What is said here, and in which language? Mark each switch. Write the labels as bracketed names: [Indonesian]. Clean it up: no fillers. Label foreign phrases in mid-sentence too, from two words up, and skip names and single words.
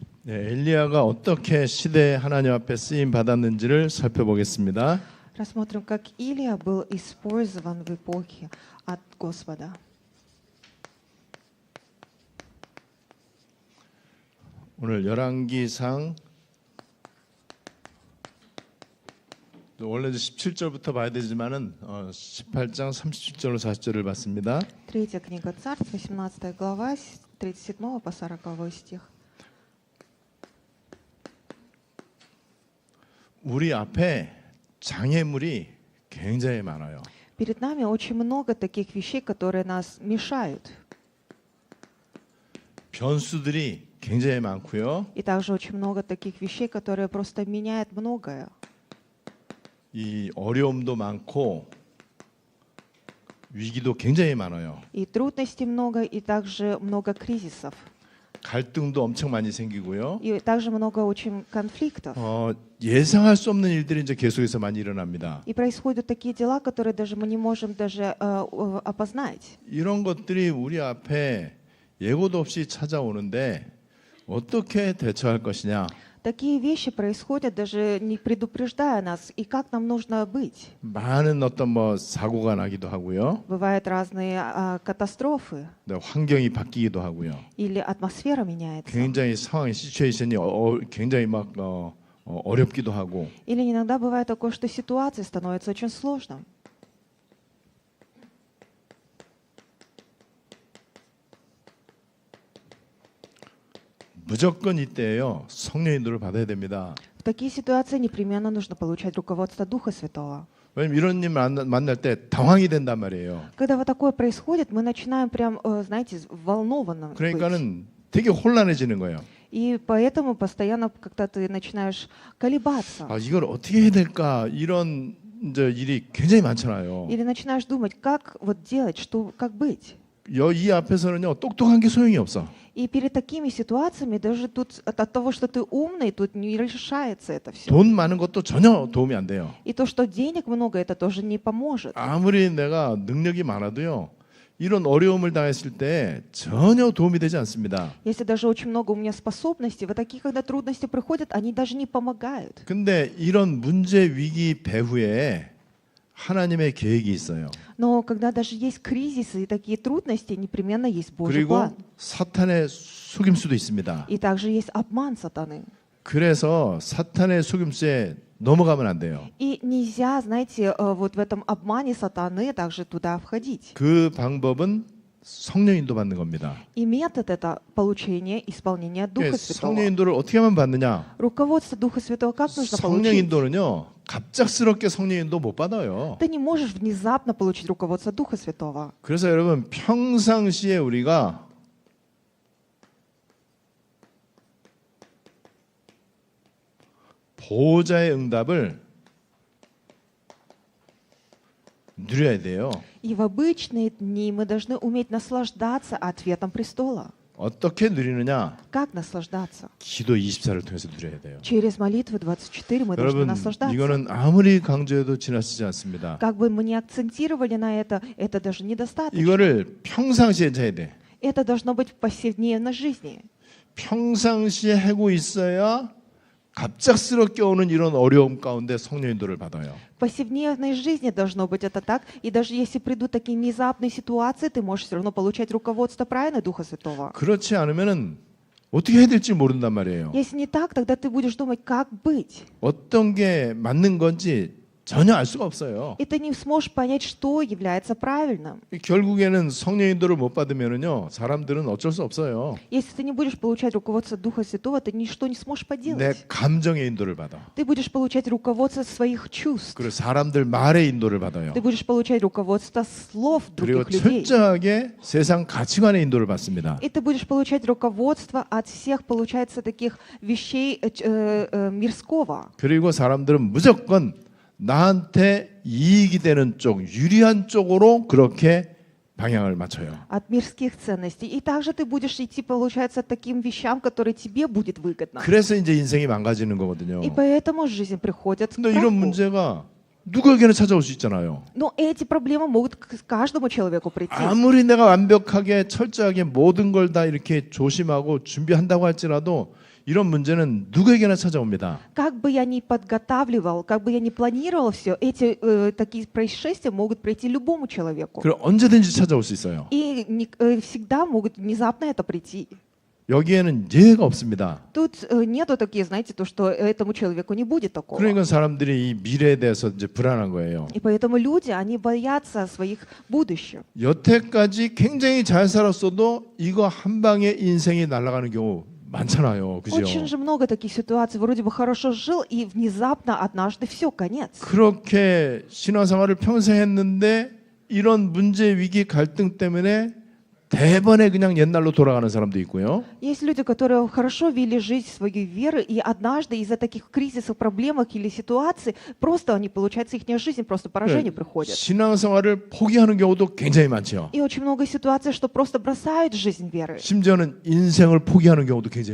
[Korean] 엘리야가 어떻게 시대 하나님 앞에 쓰임 받았는지를 살펴보겠습니다. [Russian] Рассмотрим, как Илия был использован в эпохе от Господа. [Korean] 오늘 열왕기상 원래 17절부터 봐야 되지만은 18장 37절로 40절을 봤습니다. [Russian] Третья книга Царств, 18 глава, с 37 по 40 стих. [Korean] 우리 앞에 장애물이 굉장히 많아요. [Russian] Перед нами очень много таких вещей, которые нас мешают. [Korean] 변수들이 굉장히 많고요. [Russian] И также очень много таких вещей, которые просто меняют многое. [Korean] 이 어려움도 많고 위기도 굉장히 많아요. [Russian] И трудностей много, и также много кризисов. [Korean] 갈등도 엄청 많이 생기고요. [Russian] И также много очень конфликтов. [Korean] 예상할 수 없는 일들이 이제 계속해서 많이 일어납니다. [Russian] И происходят такие дела, которые даже мы не можем даже опознать. [Korean] 이런 것들이 우리 앞에 예고도 없이 찾아오는데 어떻게 대처할 것이냐? [Russian] Такие вещи происходят, даже не предупреждая нас, и как нам нужно быть. [Korean] 많은 어떤 사고가 나기도 하고요. [Russian] Бывают разные катастрофы, [Korean] 네, 환경이 바뀌기도 하고요. [Russian] или атмосфера меняется. [Korean] 굉장히 상황, 시츄에이션이 굉장히 막 어렵기도 하고. [Russian] Или иногда бывает такое, что ситуация становится очень сложной. [Korean] 무조건 이때에요. 성령 인도를 받아야 됩니다. [Russian] В такие ситуации непременно нужно получать руководство Духа Святого. [Korean] 왜냐면 이런 일 만날 때 당황이 된단 말이에요. [Russian] Когда вот такое происходит, мы начинаем прям, знаете, взволнованно быть. [Korean] 그러니까는 되게 혼란해지는 거예요. [Russian] И поэтому постоянно как-то ты начинаешь колебаться. [Korean] 이걸 어떻게 해야 될까? 이런 이제 일이 굉장히 많잖아요. [Russian] Или начинаешь думать, как вот делать, что, как быть. [Korean] 이 앞에서는요, 똑똑한 게 소용이 없어. [Russian] И перед такими ситуациями даже тут от того, что ты умный, тут не решается это все. [Korean] 돈 많은 것도 전혀 도움이 안 돼요. [Russian] И то, что денег много, это тоже не поможет. [Korean] 아무리 내가 능력이 많아도요, 이런 어려움을 당했을 때 전혀 도움이 되지 않습니다. [Russian] Если даже очень много у меня способностей, вот такие, когда трудности приходят, они даже не помогают. [Korean] 근데 이런 문제 위기 배후에 하나님의 계획이 있어요. [Russian] Но когда даже есть кризисы и такие трудности, непременно есть Божий [Korean] 그리고 [Russian] план. [Korean] 사탄의 속임수도 있습니다. [Russian] И также есть обман сатаны. [Korean] 그래서 사탄의 속임수에 넘어가면 안 돼요. [Russian] И нельзя, знаете, вот в этом обмане сатаны также туда входить. [Korean] 그 방법은 성령 인도 받는 겁니다. [Russian] И метод это получение, исполнение Духа [Korean] 성령 [Russian] Святого. [Korean] 인도를 어떻게 하면 받느냐? [Russian] Руководство Духа Святого как нужно [Korean] 성령 [Russian] получить? [Korean] 인도는요, 갑작스럽게 성령 인도 못 받아요. [Russian] Ты не можешь внезапно получить руководство Духа Святого. [Korean] 그래서 여러분 평상시에 우리가 보호자의 응답을 누려야 돼요. [Russian] И в обычные дни мы должны уметь наслаждаться ответом престола. [Korean] 어떻게 누리느냐? [Russian] Как наслаждаться? [Korean] 기도 24를 통해서 누려야 돼요. [Russian] Через молитвы 24 мы должны [Korean] 여러분 [Russian] наслаждаться. [Korean] 이거는 아무리 강조해도 지나치지 않습니다. [Russian] Как бы мы ни акцентировали на это даже недостаточно. [Korean] 이거를 평상시에 해야 돼. [Russian] Это должно быть в повседневной жизни. [Korean] 평상시에 하고 있어야 갑작스럽게 오는 이런 어려움 가운데 성령 인도를 받아요. [Russian] В повседневной жизни должно быть это так. И даже если придут такие внезапные ситуации, ты можешь все равно получать руководство правильно Духа Святого. [Korean] 그렇지 않으면은 어떻게 해야 될지 모른단 말이에요. [Russian] Если не так, тогда ты будешь думать, как быть. [Korean] 어떤 게 맞는 건지 전혀 알 수가 없어요. [Russian] И ты не сможешь понять, что является правильным. [Korean] 결국에는 성령 인도를 못 받으면은요, 사람들은 어쩔 수 없어요. [Russian] Если ты не будешь получать руководство Духа Святого, ты ничто не сможешь [Korean] 내 [Russian] поделать. [Korean] 감정의 인도를 받아. [Russian] Ты будешь получать руководство своих чувств. [Korean] 그리고 사람들 말의 인도를 받아요. [Russian] Ты будешь получать руководство слов [Korean] 그리고 [Russian] других людей. [Korean] 철저하게 세상 가치관의 인도를 받습니다. [Russian] И ты будешь получать руководство от всех, получается, таких вещей мирского. [Korean] 그리고 사람들은 무조건 나한테 이익이 되는 쪽, 유리한 쪽으로 그렇게 방향을 맞춰요. [Russian] От мирских ценностей. И также ты будешь идти, получается, таким вещам, которые тебе будет выгодно. [Korean] 그래서 이제 인생이 망가지는 거거든요. [Russian] И поэтому жизнь приходит к [Korean] 근데 이런 [Russian] краху. [Korean] 문제가 누구에게나 찾아올 수 있잖아요. [Russian] Но эти проблемы могут к каждому человеку прийти. [Korean] 아무리 내가 완벽하게 철저하게 모든 걸 다 이렇게 조심하고 준비한다고 할지라도 이런 문제는 누구에게나 찾아옵니다. [Russian] Как бы я ни подготавливал, как бы я ни планировал все, эти такие происшествия могут прийти любому человеку. [Korean] 그리고 언제든지 찾아올 수 있어요. [Russian] И всегда могут внезапно это прийти. [Korean] 여기에는 예외가 없습니다. [Russian] Тут нету такие, знаете, то, что этому человеку не будет такого. [Korean] 그러니까 사람들이 이 미래에 대해서 이제 불안한 거예요. [Russian] И поэтому люди, они боятся своих будущих. [Korean] 여태까지 굉장히 잘 살았어도 이거 한 방에 인생이 날아가는 경우 많잖아요. 그죠? [Russian] Очень же много таких ситуаций. Вроде бы хорошо жил, и внезапно однажды все, конец. [Korean] 그렇게 신앙생활을 평생 했는데 이런 문제, 위기, 갈등 때문에 대번에 그냥 옛날로 돌아가는 사람도 있고요. [Russian] Есть люди, которые хорошо вели жизнь своей веры, и однажды из-за таких кризисов, проблемах или ситуаций просто они, получается, их жизнь просто поражение приходит. [Korean] 신앙생활을 포기하는 경우도 굉장히 많죠. [Russian] И очень много ситуаций, что просто бросают жизнь веры. [Korean] 심지어는 인생을 포기하는 경우도 굉장히